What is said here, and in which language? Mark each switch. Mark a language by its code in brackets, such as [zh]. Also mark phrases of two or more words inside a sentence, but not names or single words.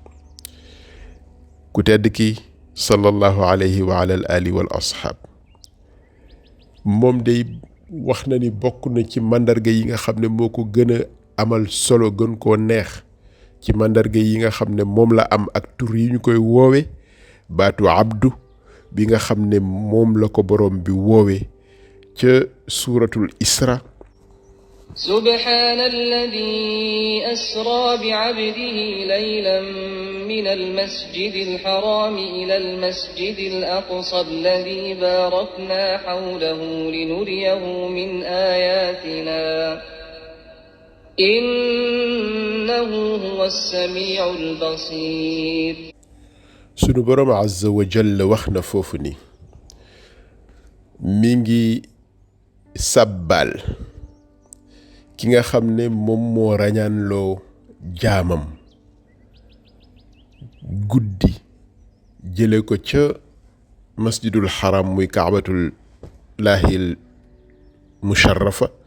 [wo] ku tedd ki [ar] صلى الله عليه وعلى الآل والأصحاب [wo] moom day wax na ni bokk na ci mandarga yi nga xam ne moo ko gën a amal solo gën koo neex ci mandarga yi nga xam ne moom la am ak tur yi ñu koy woowe baatu abdu bi nga xam ne moom la ko borom bi woowe ca suuratul isra [ar] سبحان الذي أسرى بعبده ليلا من المسجد الحرام إلى المسجد الأقصى الذي باركنا حوله لنريه من آياتنا إنه هو السميع البصير [wo] sunu borom [ar] عز وجل [wo] wax na foofu ni mi ngi sabbal ki nga xam ne moom moo rañaanloo jaamam guddi jële ko ca masjidul haram muy [ar] كعبة الله المشرفة